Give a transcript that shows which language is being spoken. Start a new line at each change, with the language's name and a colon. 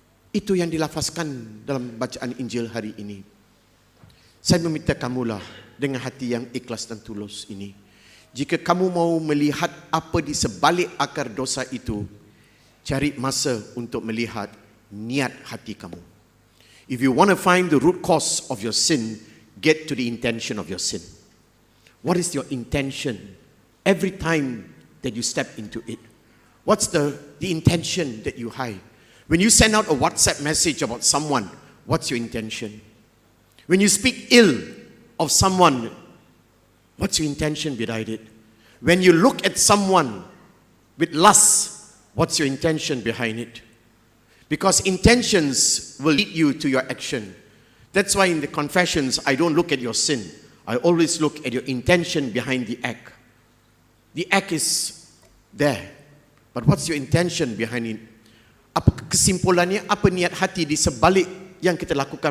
Malay: Itu yang dilafazkan dalam bacaan Injil hari ini. Saya meminta kamulah dengan hati yang ikhlas dan tulus ini. Jika kamu mau melihat apa di sebalik akar dosa itu, cari masa untuk melihat niat hati kamu.
English: If you want to find the root cause of your sin, get to the intention of your sin. What is your intention every time that you step into it? What's the intention that you have? When you send out a WhatsApp message about someone, what's your intention? When you speak ill of someone, what's your intention behind it? When you look at someone with lust, what's your intention behind it? Because intentions will lead you to your action. That's why in the confessions, I don't look at your sin. I always look at your intention behind the act. The act is there. But what's your intention behind it?
Malay: Apa kesimpulannya? Apa niat hati di sebalik yang kita lakukan?